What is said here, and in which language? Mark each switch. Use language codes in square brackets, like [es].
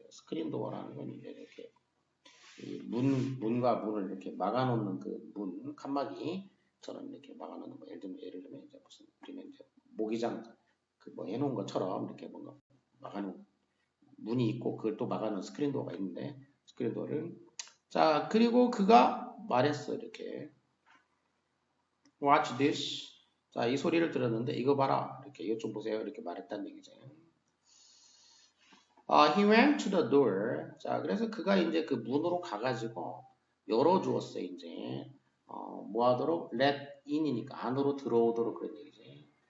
[ko] 스크린 도어라는 건 이제 이렇게 문과 문을 이렇게 막아놓는 그 문, 칸막이처럼 이렇게 막아놓는 거. 예를 들면 이제 무슨, 우리는 이제 모기장 그 뭐 해놓은 것처럼 이렇게 뭔가 막아놓은 문이 있고 그걸 또 막아놓은 스크린 도어가 있는데 스크린 도어를 자, 그리고 그가 말했어. 이렇게 [en] Watch this. [ko] 자, 이 소리를 들었는데 이거 봐라. 이렇게 이것 좀 보세요. 이렇게 말했다는 얘기죠. [en] He went to the door. [ko] 자, 그래서 그가 이제 그 문으로 가가지고 열어주었어. 이제 뭐 하도록 [en] let in [ko] 이니까 안으로 들어오도록 그런 얘기지.